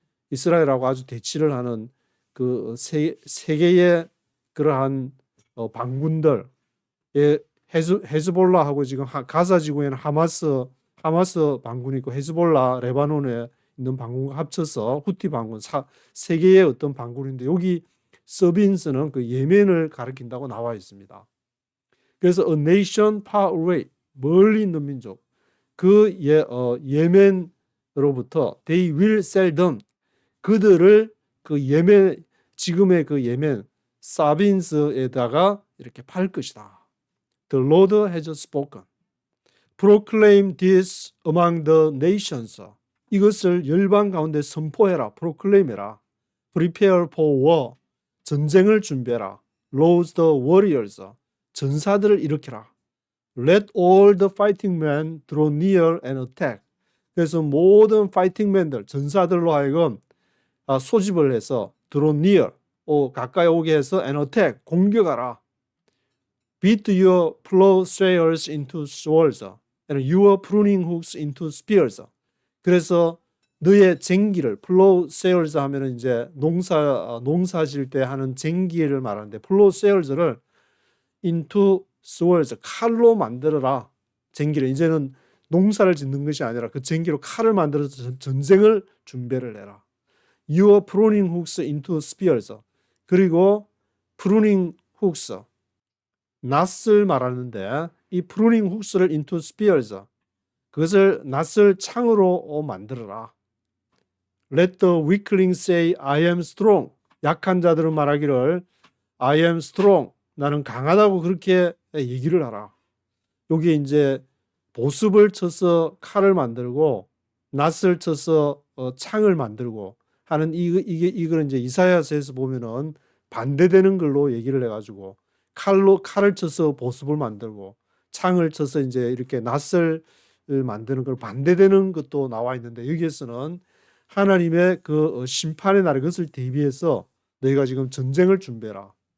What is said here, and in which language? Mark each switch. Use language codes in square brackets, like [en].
[ko] 이스라엘하고 아주 대치를 하는 그 세계의 그러한 반군들 헤즈볼라하고 지금 가자 지구에는 하마스 반군이 있고 헤즈볼라 레바논에 있는 반군과 합쳐서 후티 반군 세 개의 어떤 반군인데 여기 서빈스는 그 예멘을 가리킨다고 나와 있습니다. 그래서 [en] a nation far away [ko] 멀리 있는 민족 예멘으로부터 [en] they will sell them [ko] 그들을 그 예멘, 지금의 그 예멘 사빈스에다가 이렇게 팔 것이다. [en] The Lord has spoken. Proclaim this among the nations. [ko] 이것을 열방 가운데 선포해라. proclaim해라. [en] Prepare for war. [ko] 전쟁을 준비해라. [en] Rouse the warriors. [ko] 전사들을 일으켜라. [en] Let all the fighting men draw near and attack. [ko] 그래서 모든 [en] fighting men [ko] 들, 전사들로 하여금 소집을 해서 [en] draw near, [ko] 가까이 오게 해서 [en] and attack, [ko] 공격하라. [en] Beat your plowshares into swords and your pruning hooks into spears. [ko] 그래서 너의 쟁기를 plowshares 하면은 이제 농사질 때 하는 쟁기를 말하는데 plowshares를 [en] into swords, [ko] 칼로 만들어라. 쟁기를 이제는 농사를 짓는 것이 아니라 그 쟁기로 칼을 만들어서 전쟁을 준비를 해라. [en] Your pruning hooks into spears. [ko] 그리고 pruning hooks, 낫을 말하는데 이 pruning hooks를 [en] into spears, [ko] 그것을 낫을 창으로 만들어라. [en] Let the weakling say I am strong. [ko] 약한 자들은 말하기를 [en] I am strong. [ko] 나는 강하다고 그렇게 얘기를 하라. 여기에 이제 보습을 쳐서 칼을 만들고 낫을 쳐서 창을 만들고 하는 이거는 이제 이사야서에서 보면은 반대되는 걸로 얘기를 해가지고 칼을 쳐서 보습을 만들고 창을 쳐서 이제 이렇게 낫을 만드는 걸 반대되는 것도 나와 있는데 여기에서는 하나님의 그 심판의 날 그것을 대비해서 너희가 지금 전쟁을 준비해라.